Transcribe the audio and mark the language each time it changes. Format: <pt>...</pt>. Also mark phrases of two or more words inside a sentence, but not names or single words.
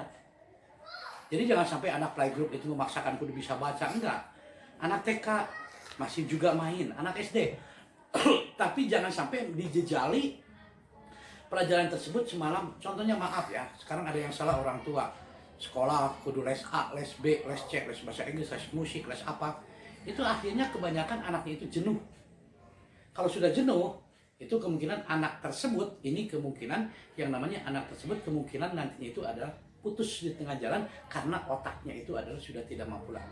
<id>Jadi jangan sampai anak playgroup itu memaksakan kudu bisa baca, enggak. Anak TK masih juga main, anak SD. Tapi jangan sampai dijejali pelajaran tersebut semalam. Contohnya maaf ya, sekarang ada yang salah orang tua. Sekolah kudu les A, les B, les C, les bahasa Inggris, les musik, les apa. Itu akhirnya kebanyakan anaknya itu jenuh. Kalau sudah jenuh, itu kemungkinan anak tersebut, ini kemungkinan yang namanya anak tersebut kemungkinan nantinya itu adalah putus di tengah jalan karena otaknya itu adalah sudah tidak mampu lagi.</id>